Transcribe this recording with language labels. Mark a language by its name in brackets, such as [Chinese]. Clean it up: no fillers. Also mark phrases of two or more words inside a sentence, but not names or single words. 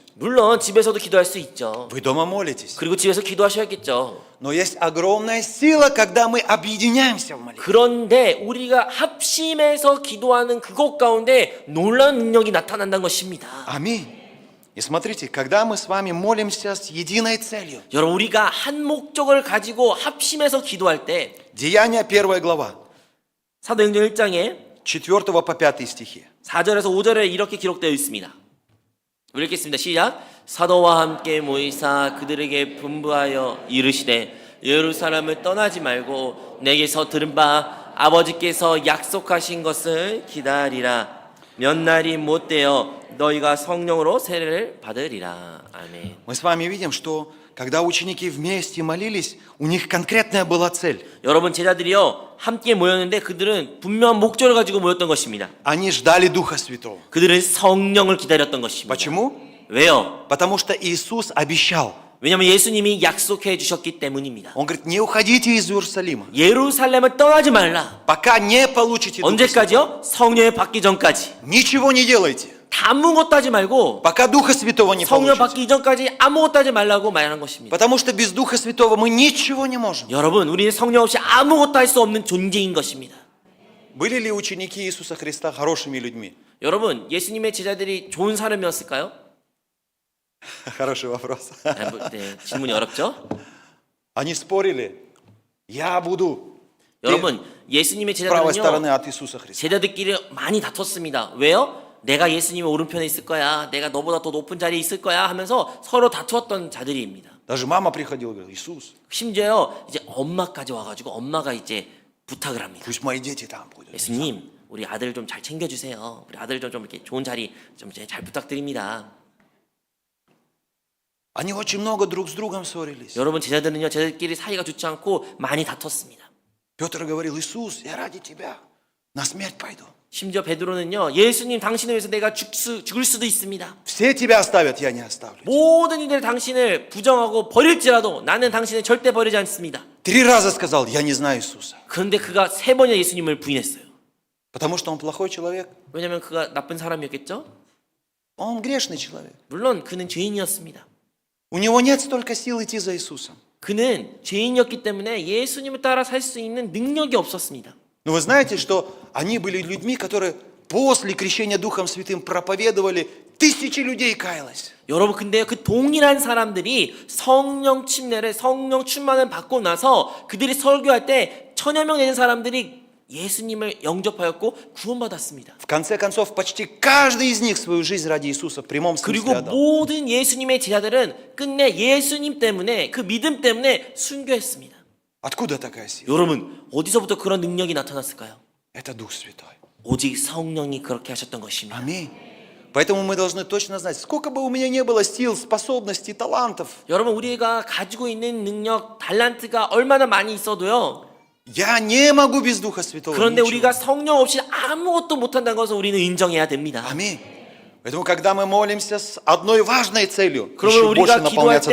[Korean] 물론 집에서도 기도할 수 있죠. [Russian] Вы дома молитесь. [Korean] 그리고 집에서 기도하셔야겠죠. [Russian] Но есть огромная сила, когда мы объединяемся в молитве. [Korean] 그런데 우리가 합심해서 기도하는 그곳 가운데 놀라운 능력이 나타난다는 것입니다. [Russian] Аминь. И смотрите, когда мы с вами молимся с единой целью. [Korean] 여러분 우리가 한 목적을 가지고 합심해서 기도할 때 [Russian] Деяния 1 глава, [Korean] 사도행전 1장에 [Russian] 4 по 5 стихи. [Korean] 4절에서 5절에 이렇게 기록되어 있습니다. 우리 읽겠습니다. 시작. 사도와 함께 모이사 그들에게 분부하여 이르시되 예루살렘을 떠나지 말고 내게서 들은 바 아버지께서 약속하신 것을 기다리라. 몇 날이 못 되어 너희가 성령으로 세례를 받으리라. 아멘. [Russian] Мы с вами видим, что когда ученики вместе молились, у них конкретная была цель. [Korean] 여러분 제자들이요 함께 모였는데 그들은 분명한 목적을 가지고 모였던 것입니다. [Russian] Они ждали Духа Святого. [Korean] 그들은 성령을 기다렸던 것입니다. [Russian] Почему? [Korean] 왜요? [Russian] Потому что Иисус обещал. [Korean] 왜냐하면 예수님이 약속해 주셨기 때문입니다. [Russian] Он говорит, не уходите из Иерусалима, [Korean] 예루살렘을 떠나지 말라. [Russian] пока не получите Духа Святого. [Korean] 언제까지요? 성령을 받기 전까지. [Russian] Ничего не делайте, [Korean] 아무것도 하지 말고 [Russian] пока Духа Святого не [Korean] 성령 [Russian] получите. [Korean] 받기 전까지 아무것도 하지 말라고 말하는 것입니다. [Russian] Потому что без Духа Святого мы ничего не можем. [Korean] 여러분, 우리는 성령 없이 아무것도 할 수 없는 존재인 것입니다. [Russian] Были ли ученики Иисуса Христа хорошими людьми? [Korean] 여러분, 예수님의 제자들이 좋은 사람이었을까요? [Russian] Хороший вопрос. [Korean] 네, 질문이 어렵죠? [Russian] Они спорили. Я буду [Korean] 여러분, 예수님의 [Russian] с правой стороны [Korean] 제자들은요, [Russian] от Иисуса Христа. [Korean] 제자들끼리 많이 다퉜습니다. 왜요? 내가 예수님의 오른편에 있을 거야. 내가 너보다 더 높은 자리에 있을 거야 하면서 서로 다투었던 자들입니다. [Russian] Даже мама приходила и говорила, Иисус, [Korean] 심지어요, 이제 엄마까지 와가지고 엄마가 이제 부탁을 합니다. [Russian] пусть мои дети там будут. [Korean] 예수님, 우리 아들 좀 잘 챙겨주세요. 우리 아들 좀 이렇게 좋은 자리 좀 잘 부탁드립니다. [Russian] Они очень много друг с другом ссорились. [Korean] 여러분 제자들은요, 제자들끼리 사이가 좋지 않고 많이 다퉜습니다. [Russian] Петр говорил, Иисус, я ради тебя на смерть пойду. [Korean] 심지어 베드로는요, 예수님 당신을 위해서 내가 죽을 수도 있습니다. [Russian] Все тебя оставят, я не оставлю. [Korean] 모든 이들 당신을 부정하고 버릴지라도 나는 당신을 절대 버리지 않습니다. [Russian] 3 раза сказал, я не знаю Иисуса. [Korean] 그런데 그가 3번이나 예수님을 부인했어요. [Russian] Потому что он плохой человек. [Korean] 왜냐하면 그가 나쁜 사람이었겠죠? [Russian] Он грешный человек. [Korean] 물론 그는 죄인이었습니다. [Russian] У него нет столько сил идти за Иисусом. [Korean] 그는 죄인이었기 때문에 예수님을 따라 살 수 있는 능력이 없었습니다. [Russian] Но вы знаете, что они были людьми, которые после крещения Духом Святым проповедовали, тысячи людей каялось. [Korean] 여러분 근데 그 동일한 사람들이 성령 침례를 성령 충만을 받고 나서 그들이 설교할 때 1000여 명 되는 사람들이 예수님을 영접하였고 구원받았습니다. [Russian] В конце концов, почти каждый из них свою жизнь ради Иисуса в прямом смысле [Korean] 그리고 [Russian] отдал. [Korean] 모든 예수님의 제자들은 끝내 예수님 때문에 그 믿음 때문에 순교했습니다. [Russian] Откуда такая сила? [Korean] 여러분 어디서부터 그런 능력이 나타났을까요? [Russian] Это Дух Святой. [Korean] 오직 성령이 그렇게 하셨던 것입니다. [Russian] Аминь. Поэтому мы должны точно знать, сколько бы у меня не было сил, способностей, талантов, [Korean] 여러분 우리가 가지고 있는 능력, 달란트가 얼마나 많이 있어도요. [Russian] я не могу без Духа Святого. [Korean] 그런데 [Russian] ничего. [Korean] 우리가 성령 없이 아무것도 못한다는 것을 우리는 인정해야 됩니다. [Russian] Аминь. Поэтому, когда мы молимся с одной важной целью, [Korean] 그러면 [Russian] еще больше [Korean] 우리가 기도할 [Russian] наполняться